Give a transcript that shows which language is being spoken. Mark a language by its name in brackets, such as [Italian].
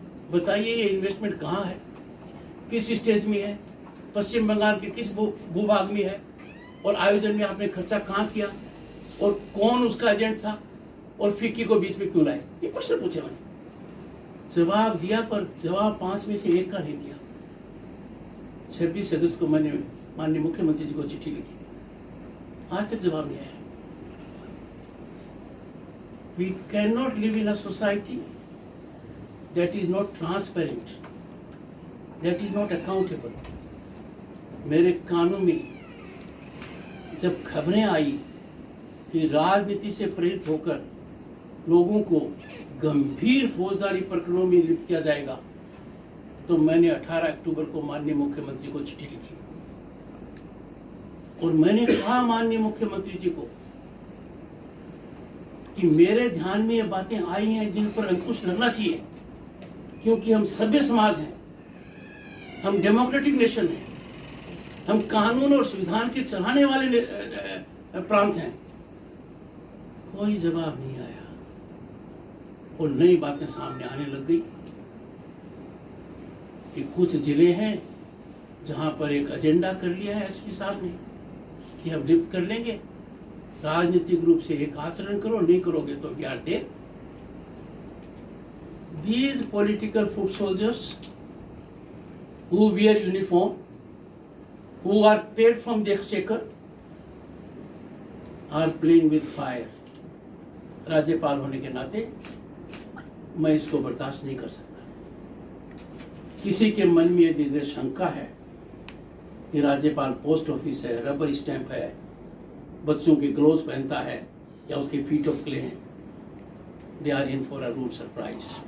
[Hindi] बताइए ये इन्वेस्टमेंट कहाँ है, किस स्टेज में है, पश्चिम बंगाल के किस भूभाग में है, और आयोजन में आपने खर्चा कहाँ किया, और कौन उसका एजेंट था, और फिक्की को बीच में क्यों लाए? ये प्रश्न पूछे मैंने। जवाब दिया, पर जवाब 5 में से 1 का नहीं दिया। 26 अगस्त को मैंने माननीय मुख्यमंत्री जी को चिट्ठी लिखी, आज तक जवाब नहीं आया। [English] We cannot live in a society that is not transparent, that is not accountable. [Hindi] मेरे कानों में जब खबरें आई कि राजनीति से प्रेरित होकर लोगों को गंभीर फौजदारी प्रकरणों में लिप्त किया जाएगा, तो मैंने 18 अक्टूबर को माननीय मुख्यमंत्री को चिट्ठी लिखी, और मैंने कहा माननीय मुख्यमंत्री जी को कि मेरे ध्यान में ये बातें आई हैं जिन पर अंकुश लगना चाहिए, क्योंकि हम सभ्य समाज हैं, हम डेमोक्रेटिक नेशन हैं, हम कानून और संविधान के चलाने वाले प्रांत हैं। कोई जवाब नहीं आया और नई बातें सामने आने लग गई कि कुछ जिले हैं जहां पर एक एजेंडा कर लिया है एसपी साहब ने कि हम लिफ्ट कर लेंगे, राजनीतिक रूप से एक आचरण करो, नहीं करोगे तो [English] We are there. These political foot soldiers who wear uniform, who are paid from the exchequer, are playing with fire. [Hindi] राज्यपाल होने के नाते मैं इसको बर्दाश्त नहीं कर सकता। किसी के मन में यदि शंका है कि राज्यपाल पोस्ट ऑफिस है, रबर स्टैंप है, बच्चों के ग्लोव्स पहनता है, या उसके [English] feet of clay [Hindi] हैं, [English] They are in for a rude surprise.